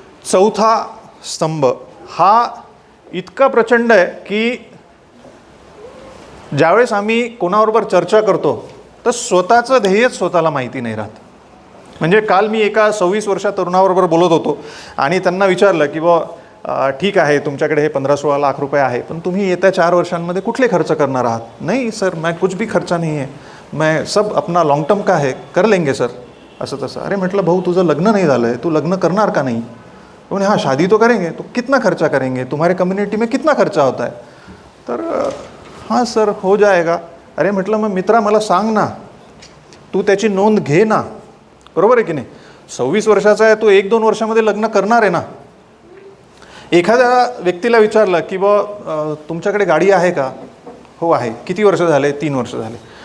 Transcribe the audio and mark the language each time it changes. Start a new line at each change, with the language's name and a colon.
Marathi: चौथा स्तंभ हा इतका प्रचंड आहे की ज्यावेळेस आम्ही कोणाबरोबर चर्चा करतो तर स्वतःचं ध्येयच स्वतःला माहिती नाही राहत. म्हणजे काल मी एका 26 वर्षा तरुणाबरोबर बोलत होतो आणि त्यांना विचारलं की ठीक आहे, तुमच्याकडे हे 15-16 लाख रुपये आहे, पण तुम्ही येत्या 4 वर्षांमध्ये कुठले खर्च करणार आहात?
Hindi: नहीं सर, मैं कुछ भी खर्चा नहीं है, मैं सब अपना लॉन्ग टर्म का है, कर लेंगे सर.
Marathi: असं तसं. अरे म्हटलं, भाऊ तुझं लग्न नाही झालं आहे, तू लग्न करणार का नाही? म्हणे
Hindi: हाँ शादी तो करेंगे. तो कितना खर्चा करेंगे, तुम्हारे कम्युनिटी में कितना खर्चा होता है? तर हां सर हो जाएगा.
Marathi: अरे म्हटलं, मग मित्रा मला सांग ना, तू त्याची नोंद घे ना. बरोबर आहे की नाही? 26 वर्षाचा आहे, तो 1-2 वर्षामध्ये लग्न करणार आहे ना. एखाद्या व्यक्तीला विचारलं की तुमच्याकडे गाडी आहे का? हो आहे. किती वर्ष झाले? 3 वर्ष झाले.